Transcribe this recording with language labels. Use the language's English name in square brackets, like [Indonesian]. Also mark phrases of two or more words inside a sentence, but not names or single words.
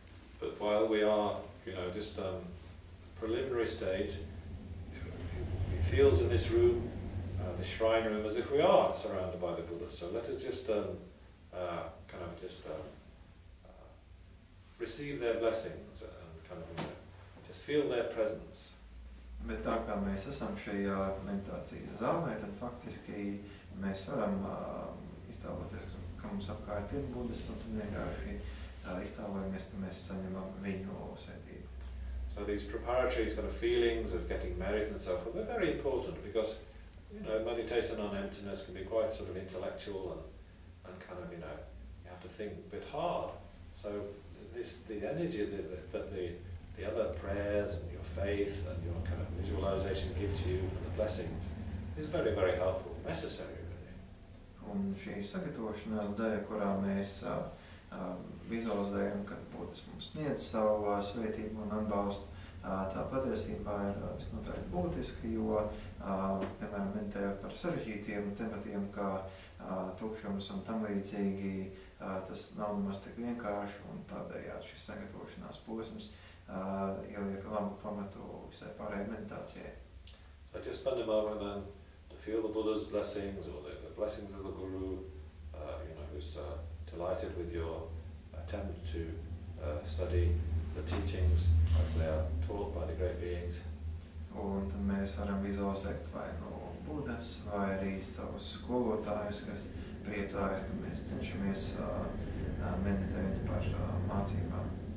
[English] But while we are, just preliminary stage, it feels in this room, this shrine room, as if we are surrounded by the Buddha. So let us just receive their blessings and just feel their presence. [Latvian] Bet tā kā mēs esam šajā meditācijas zālē, tad faktiski mēs varam iztēloties, ka mums apkārt ir Buddhas, un tad vienkārši iztēlojamies, ka mēs saņemam viņu svētību. [English] So these preparatory kind of feelings of getting merit and so forth, they're very important because, meditation on emptiness can be quite sort of intellectual and kind of, you have to think a bit hard. So the energy that the other prayers and your faith and your kind of visualization give to you and the blessings is very, very helpful, necessary really. [Latvian] Un šī sagatavošanās daļa, kurā mēs vizualizējam, kad Buddhas mums sniedz savu svētību un atbalstu, tā patiesībā ir visnotaļ būtiski, jo, piemēram, meditējot par sarežģītiem tematiem, kā tukšums un tam līdzīgi, tas nav nemaz tik vienkārši, un tādējādi šis sagatavošanās posms ieliek labu pamatu visai pārējai meditācijai. [English] So just spend a moment then to feel the Buddha's blessings or the blessings of the Guru, who's delighted with your attempt to study the teachings as they are taught by the great beings. [Latvian] Un tad mēs varam vizualizēt vai no Buddhas, vai arī savus skolotājus, kas priecājas, ka mēs cenšamies meditēt par mācībām.